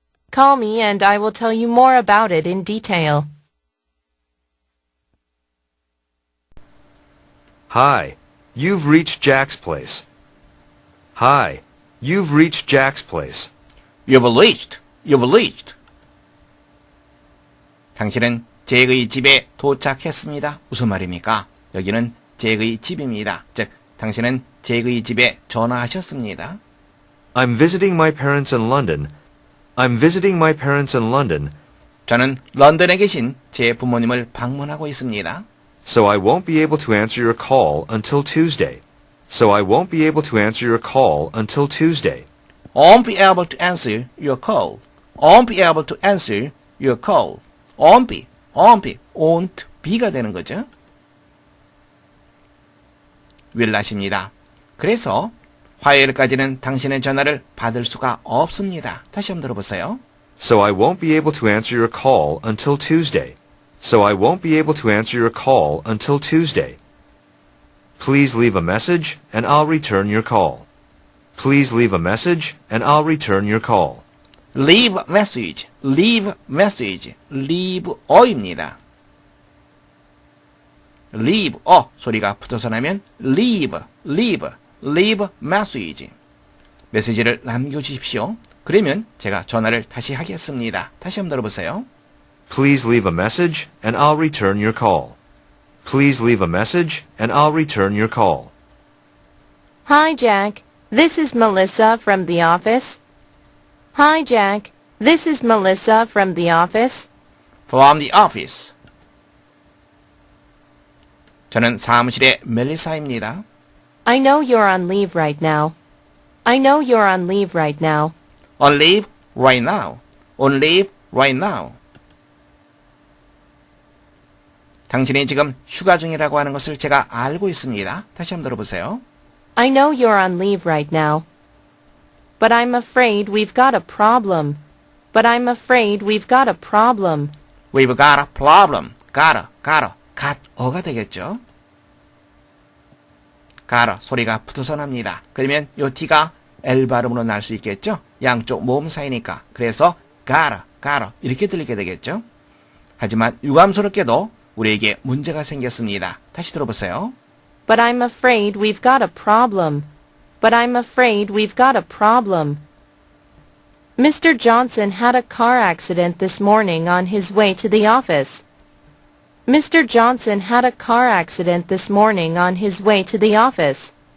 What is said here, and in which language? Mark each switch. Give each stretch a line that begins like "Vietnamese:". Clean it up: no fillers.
English: Call me and I will tell you more about it in detail. Hi, you've reached Jack's place. Hi, you've reached Jack's place. You've reached. You've reached.
Korean: 당신은 잭의 집에 도착했습니다. 무슨 말입니까? 여기는 잭의 집입니다. 즉, 당신은 잭의 집에 전화하셨습니다.
English: I'm visiting my parents in London. I'm visiting my parents in London.
Korean: 저는 런던에 계신 제 부모님을 방문하고 있습니다.
English: So I won't be able to answer your call until Tuesday. So I won't be able to answer your call until Tuesday. Won't be able to answer your call. Won't be able to answer your call. Won't be, won't be가
Korean: 되는 거죠. will라십니다. 그래서 화요일까지는 당신의 전화를 받을 수가 없습니다. 다시 한번 들어보세요.
English: So I won't be able to answer your call until Tuesday. So I won't be able to answer your call until Tuesday. Please leave a message and I'll return your call. Please leave a message and I'll return your call. leave message, leave message, leave 어입니다. leave
Korean: 소리가 붙어서 나면
English: leave, leave, leave message.
Korean: 메시지를 남겨주십시오. 그러면 제가 전화를 다시 하겠습니다. 다시 한번 들어보세요.
English: Please leave a message and I'll return your call. Please leave a message and I'll return your call. Hi, Jack. This is Melissa from the office. Hi, Jack. This is Melissa from the office. From the office.
Korean: 저는 사무실의 멜리사입니다.
English: I know you're on leave right now. I know you're on leave right now. On leave right now. On leave right now.
Korean: 당신이 지금 휴가 중이라고 하는 것을 제가 알고 있습니다. 다시 한번 들어보세요.
English: I know you're on leave right now. But I'm afraid we've got a problem. But I'm afraid we've got a problem. We've got a problem. got
Korean: 가 되겠죠. got 소리가 붙어서 납니다. 그러면 요 T가 L 발음으로 날 수 있겠죠. 양쪽 모음 사이니까. 그래서 got 이렇게 들리게 되겠죠. 하지만 유감스럽게도 우리에게 문제가 생겼습니다. 다시 들어보세요.
English: But I'm afraid we've got a problem. But I'm afraid we've got a problem. Mr. Johnson had a car accident this morning on his way to the office. Mr. Johnson had a car accident this morning on his way to the office.